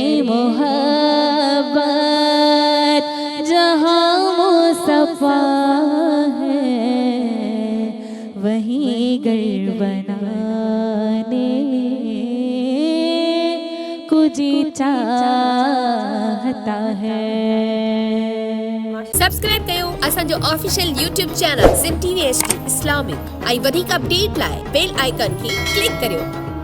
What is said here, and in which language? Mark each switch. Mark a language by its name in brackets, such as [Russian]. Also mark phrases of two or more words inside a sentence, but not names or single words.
[Urdu] محبت جہاں مصطفیٰ ہے وہیں گھر بنانے کو جی چاہتا ہے [Sindhi] سبسکرائب कयो असांजो [English] official YouTube channel [Sindhi] सिम TV HD इस्लामिक ऐं वधीक अपडेट लाइ [English] bell icon [Sindhi] खे क्लिक करियो।